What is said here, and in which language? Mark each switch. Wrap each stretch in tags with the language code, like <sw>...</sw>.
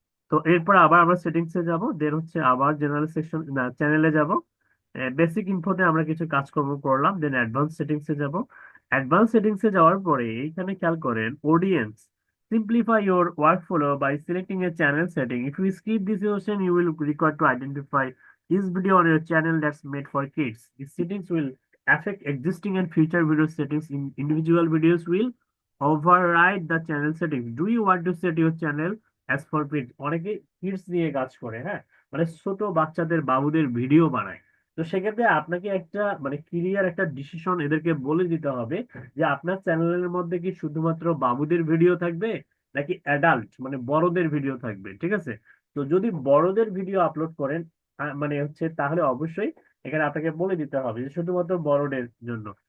<bn>তো এরপর আবার আমরা সেটিংসে যাব, দেন হচ্ছে আবার জেনারেল সেকশন, না, চ্যানেলে যাব। বেসিক ইনফোতে আমরা কিছু কাজকর্ম করলাম, দেন অ্যাডভান্স সেটিংসে যাব। অ্যাডভান্স সেটিংসে যাওয়ার পরে এইখানে খেয়াল করেন audience,</bn> <en>Simplify your workflow by selecting a channel setting. If you skip this option you will require to identify each video on your channel that's made for kids. These settings will affect existing and future video settings. In individual videos will override the channel settings. Do you want to set your channel as for kids?</en> <bn>অনেকে kids নিয়ে কাজ করে, হ্যাঁ, মানে ছোট বাচ্চাদের বাবুদের video বানায়। তো সেক্ষেত্রে আপনাকে একটা মানে ক্লিয়ার একটা ডিসিশন এদেরকে বলে দিতে হবে যে আপনার চ্যানেলের মধ্যে কি শুধুমাত্র বাবুদের ভিডিও থাকবে, নাকি অ্যাডাল্ট মানে বড়দের ভিডিও থাকবে। ঠিক আছে, তো যদি বড়দের ভিডিও আপলোড করেন, মানে হচ্ছে, তাহলে অবশ্যই এখানে আপনাকে বলে দিতে হবে যে শুধুমাত্র বড়দের জন্য।</bn>